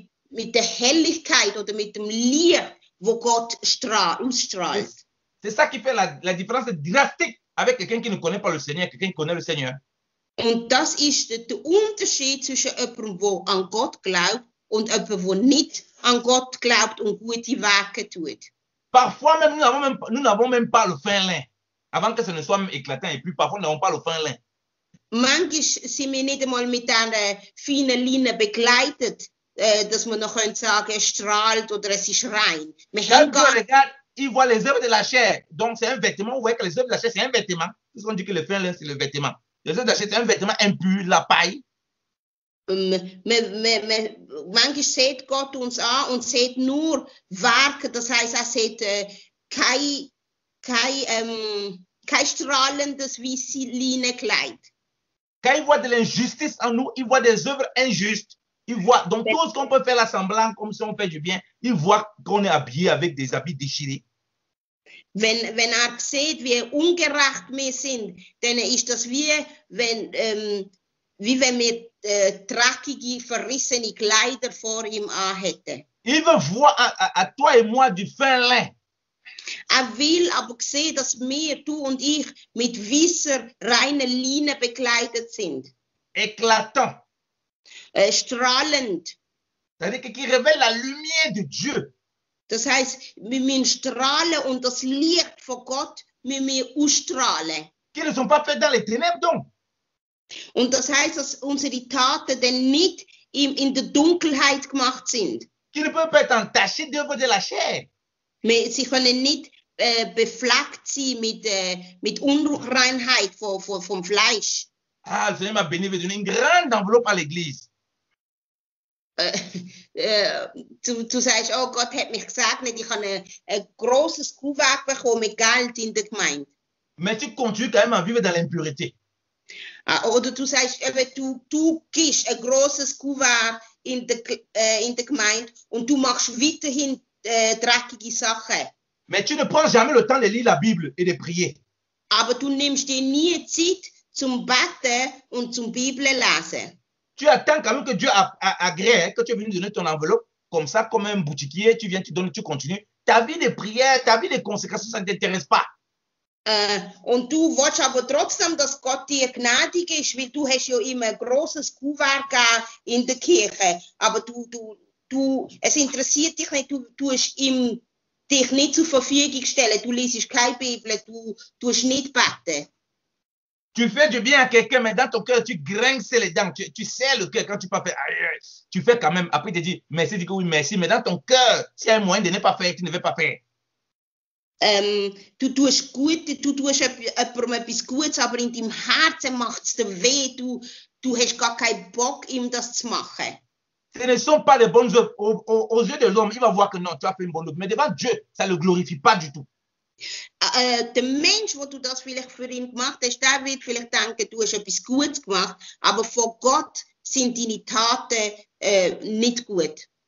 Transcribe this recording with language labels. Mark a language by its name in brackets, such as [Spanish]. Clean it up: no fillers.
[German] der Helligkeit oder mit dem Licht, wo Gott ausstrahlt. [French] C'est ça qui fait la différence drastique avec quelqu'un qui ne connaît pas le Seigneur, quelqu'un qui connaît le Seigneur. [German] Und das ist der Unterschied zwischen jemandem, der an Gott glaubt, und jemandem, der nicht an Gott glaubt und gute Werke tut. [French] Parfois même, nous n'avons même pas le fin lin, avant que ce ne soit même éclatant. Et puis parfois, nous n'avons pas le fin lin. [German] Manchmal sind wir nicht einmal mit einer feinen Linie begleitet, dass man noch sagen könnte, es strahlt oder es ist rein. [French] Quand Dieu regarde, il voit les œuvres de la chair. Donc, c'est un vêtement. Vous voyez que les œuvres de la chair, c'est un vêtement. Puisqu'on dit que le fin lin, c'est le vêtement. Les œuvres de la chair, c'est un vêtement impur, la paille. [German] Manchmal sieht Gott uns an und sieht nur Werke, das heißt, er sieht kein strahlendes weißes Linenkleid. [French] Quand il voit de l'injustice en nous, il voit des œuvres injustes. Il voit, donc tout ce qu'on peut faire la semblant comme si on fait du bien, il voit qu'on est habillé avec des habits déchirés. [German] Wenn sieht, wie ungerecht wir sind, dann ist das wie wenn wir dreckige, verrissene Kleider vor ihm anhätten. [French] Il veut voir à toi et moi du fin lin. [German] Will aber sehen, dass wir, du und ich, mit weißer, reiner Linie bekleidet sind. [French] Éclatant. [German] Strahlend. [French] C'est-à-dire qui révèle la lumière de Dieu. [German] Das heißt, wir müssen strahlen und das Licht von Gott müssen wir ausstrahlen. [French] Qui ne sont pas faits dans les ténèbres donc. [German] Und das heißt, dass unsere Taten dann nicht in der Dunkelheit gemacht sind. [French] Qui ne peuvent pas être entachés d'œuvres de la chair. [German] Sie können nicht befleckt sein mit Unreinheit vom Fleisch. [French] Ah, le Seigneur m'a béni, veut donner une grande enveloppe à l'église. [German] Du sagst, oh Gott hat mich gesegnet, ich habe ein grosses Kuvert bekommen mit Geld in der Gemeinde. [French] Mais tu continues quand même à vivre dans l'impureté. [German] Oder du sagst, du gibst ein grosses Kuvert in der Gemeinde und du machst weiterhin dreckige Sachen. [French] Mais tu ne prends jamais le temps de lire la Bible et de prier. [German] Aber du nimmst dir nie Zeit zum Beten und zum Bibel lesen. [French] Tu attends quand même que Dieu agrée, que tu es venu donner ton enveloppe, comme ça, comme un boutiquier, tu viens, tu donnes, tu continues. Ta vie de prière, ta vie de consécration, ça ne t'intéresse pas. [German] Und du willst aber trotzdem, dass Gott dir gnädig ist, weil du hast ja immer ein grosses Kuvert gegeben in der Kirche. Aber es interessiert dich nicht, du tust ihm dich nicht zur Verfügung stellen. Du liest keine Bibel, du tust nicht beten. [French] Tu fais du bien à quelqu'un, mais dans ton cœur, tu grinces les dents, tu serres le cœur quand tu peux faire. Tu fais quand même, après tu dis merci, tu dis que oui, merci, mais dans ton cœur, s'il y a un moyen de ne pas faire, tu ne veux pas faire. [German] Du tust jemandem etwas Gutes, aber in deinem Herzen macht es dir weh, du hast gar keinen Bock, ihm das zu machen. [French] Ce ne sont pas des bonnes œuvres. Aux yeux de l'homme, il va voir que non, tu as fait une bonne œuvre. Mais devant Dieu, ça ne le glorifie pas du tout. [German] Der Mensch, wo du das vielleicht für ihn gemacht hast, der wird vielleicht denken, du hast etwas Gutes gemacht, aber vor Gott sind deine Taten nicht gut.